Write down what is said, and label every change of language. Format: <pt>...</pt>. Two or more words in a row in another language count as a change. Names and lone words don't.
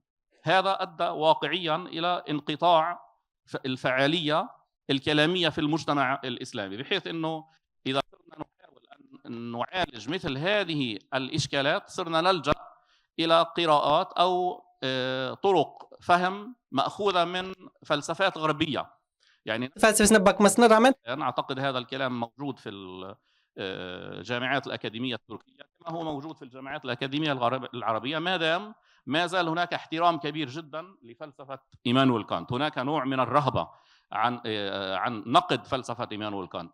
<ar>هذا أدى واقعيا إلى انقطاع الفعالية الكلامية في المجتمع الإسلامي، بحيث أنه إذا صرنا نحاول أن نعالج مثل هذه الإشكالات صرنا نلجأ إلى قراءات أو طرق فهم مأخوذة من فلسفات غربية. يعني</ar> <tr>felsefesine bakmasına rağmen</tr> <ar>أنا أعتقد هذا الكلام موجود في الجامعات الأكاديمية التركية كما هو موجود في الجامعات الأكاديمية العربية، ما زال هناك احترام كبير جدا لفلسفة إيمانويل كانت. هناك نوع من الرهبة عن نقد فلسفة إيمانويل كانت.</ar>